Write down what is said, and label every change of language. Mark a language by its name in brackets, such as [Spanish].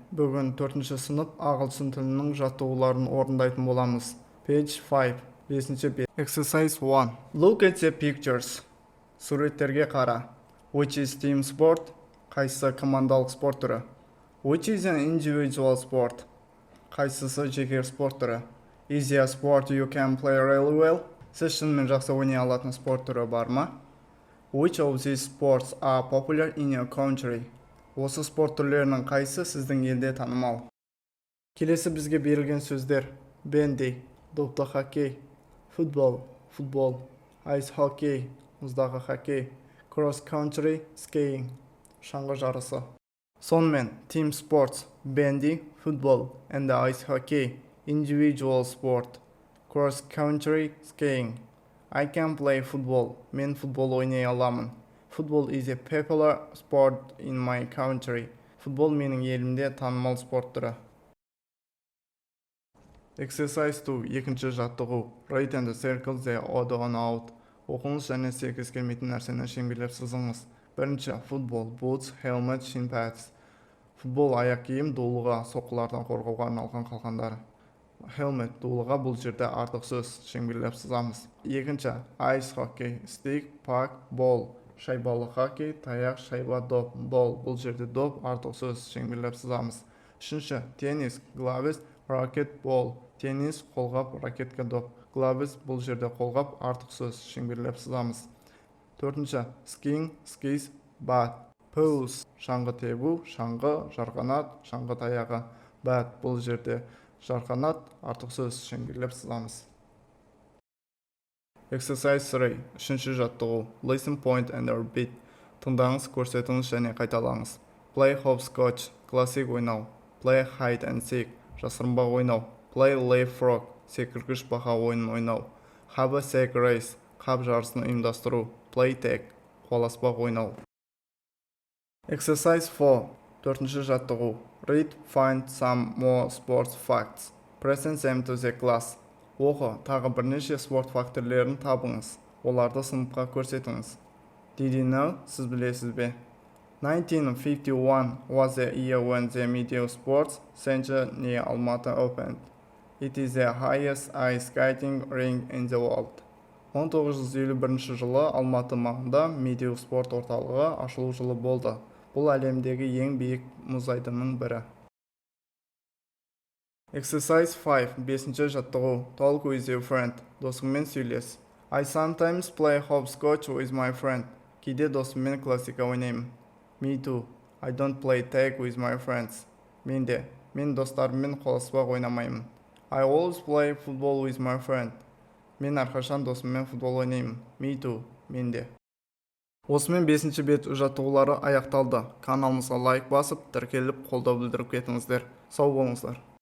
[Kazakh] Бүгін 4-ші сынып ағылшын тілінің жаттығуларын орындайтын боламыз. [English] Page 5, [Kazakh] 5-ші бет. [English] Exercise 1. Look at the pictures. [Kazakh] Суреттерге қара. [English] Which is team sport? [Kazakh] Қайсысы командалық спорт түрі? [English] Which is an individual sport? [Kazakh] Қайсысы жеке спорт түрі? [English] Is there a sport you can play really well? [Kazakh] Сіз шынымен жақсы ойнай алатын спорт түрі бар ма? [English] Which of these sports are popular in your country? [Kazakh] Осы спорт түрлерінің қайсы сіздің елде танымал? Келесі бізге берілген сөздер: бенди, допты хоккей, футбол, айс хоккей, мұздағы хоккей, [English] cross country skiing, [Kazakh] шаңғы жарысы. [English] Сонымен, team sports, бенди, футбол, and ice hockey, individual sport, cross country skiing. I can play football. [Kazakh] Мен футбол ойнай аламын. [English] Football is a popular sport in my country. [Kazakh] Футбол менің елімде танымал спорт түрі. [English] Exercise 2. [Kazakh] Екінші жаттығу. [English] Write and circle the odd one out. [Kazakh] Оқыңыз және сәйкес келмейтін нәрсені шеңберлеп сызыңыз. [English] Бірінші, футбол, boots, helmet, shin pads. [Kazakh] Футбол аяқ киім, дулыға, соққылардан қорғауға арналған қалқандары. Helmet, дулыға, бұл жерде артық сөз, шеңберлеп сызамыз. [English] Екінші, ice hockey, stick, puck, ball. [Kazakh] Шайбалы хоккей, таяқ, шайба, доп, бол. Бұл жерде доп, артық сөз, шеңберлеп сызамыз. [English] Үшінші, теннис, gloves, racket, ball. [Kazakh] Теннис, қолғап, ракетка, доп. Gloves, бұл жерде қолғап, артық сөз, шеңберлеп сызамыз. [English] Төртінші, skiing, skis, bat. [Kazakh] Pose, шаңғы тебу, шаңғы, жарқанат, шаңғы таяғы. Bat, бұл жерде жарқанат, артық сөз, шеңберлеп сызамыз. [English] Exercise 3. [Kazakh] Үшінші жаттығу. [English] Listen, point and repeat. [Kazakh] Тыңдаңыз, көрсетіңіз және қайталаңыз. [English] Play hopscotch. [Kazakh] Классик ойнау. [English] Play hide and seek. [Kazakh] Жасырынбақ ойнау. [English] Play leapfrog. [Kazakh] Секіргіш бақа ойынын ойнау. [English] Have a sack race. [Kazakh] Қап жарысын ұйымдастыру. [English] Play tag. [Kazakh] Қуаласпақ ойнау. [English] Exercise 4. [Kazakh] Төртінші жаттығу. [English] Read, find some more sports facts. Present them to the class. [Kazakh] Оқы, тағы бірнеше спорт фактрлерін табыңыз. Оларды сыныпқа көрсетіңіз. [English] Did you know? [Kazakh] Сіз білесіз бе? [English] 1951 was the year when the Medieval Sports Center near Almaty opened. It is the highest ice skating rink in the world. [Kazakh] 1951 жылы Алматы маңында Medieval спорт орталығы ашылу жылы болды. Бұл әлемдегі ең биік мұз айдынының бірі. [English] Exercise 5. [Kazakh] 5-ші жаттығу. [English] Talk with your friend. [Kazakh] Досыңмен сөйлес. [English] I sometimes play hopscotch with my friend. [Kazakh] Кейде досыммен классика ойнаймын. [English] Me too. I don't play tag with my friends. [Kazakh] Мен де. Мен достарыммен қоласпақ ойнамаймын. [English] I always play football with my friend. [Kazakh] Мен әрқашан досыммен футбол ойнаймын. [English] Me too. [Kazakh] Мен де. Осымен 5-ші бет жаттығулары аяқталды. Каналымызға лайк басып, тіркеліп, қолдау білдіріп кетіңіздер. Сау болыңыздар.